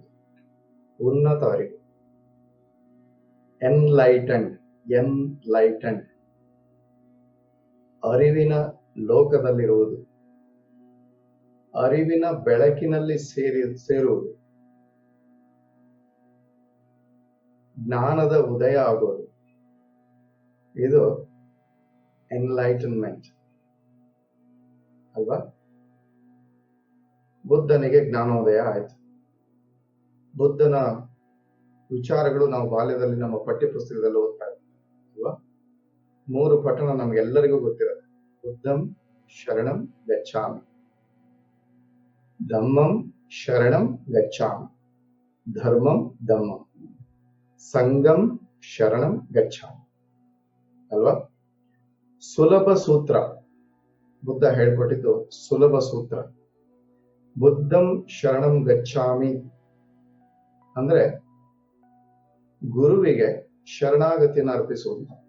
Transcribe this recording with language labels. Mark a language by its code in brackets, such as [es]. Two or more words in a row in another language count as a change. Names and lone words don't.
[kn] ಉನ್ನತ ಅರಿವು, ಎನ್ಲೈಟೆಂಡ್, ಎನ್ಲೈಟೆಂಡ್, ಅರಿವಿನ ಲೋಕದಲ್ಲಿರುವುದು, ಅರಿವಿನ ಬೆಳಕಿನಲ್ಲಿ ಸೇರುವುದು, ಜ್ಞಾನದ ಉದಯ ಆಗೋದು, ಇದು ಎನ್ಲೈಟನ್ಮೆಂಟ್ ಅಲ್ವಾ? ಬುದ್ಧನಿಗೆ ಜ್ಞಾನೋದಯ ಆಯ್ತು. ಬುದ್ಧನ ವಿಚಾರಗಳು ನಾವು ಬಾಲ್ಯದಲ್ಲಿ ನಮ್ಮ ಪಠ್ಯ ಪುಸ್ತಕದಲ್ಲಿ ಓದ್ತಾ ಇದ್ದೀವಿ ಅಲ್ವಾ? 3 ಪಠಣ ನಮ್ಗೆಲ್ಲರಿಗೂ ಗೊತ್ತಿರುತ್ತೆ. [pi] ಬುದ್ಧಂ ಶರಣಂ ಗಚ್ಚಾಮಿ, ಧಮ್ಮಂ ಶರಣಂ ಗಚ್ಚಾಮಿ, ಧರ್ಮಂ ಧಮ್ಮಂ, ಸಂಘಂ ಶರಣಂ ಗಚ್ಚಾಮಿ ಅಲ್ವಾ? [kn] ಸುಲಭ ಸೂತ್ರ, ಬುದ್ಧ ಹೇಳ್ಕೊಟ್ಟಿದ್ದು ಸುಲಭ ಸೂತ್ರ. [pi] ಬುದ್ಧಂ ಶರಣಂ ಗಚ್ಚಾಮಿ [kn] ಅಂದ್ರೆ ಗುರುವಿಗೆ ಶರಣಾಗತಿಯನ್ನು ಅರ್ಪಿಸುವುದು.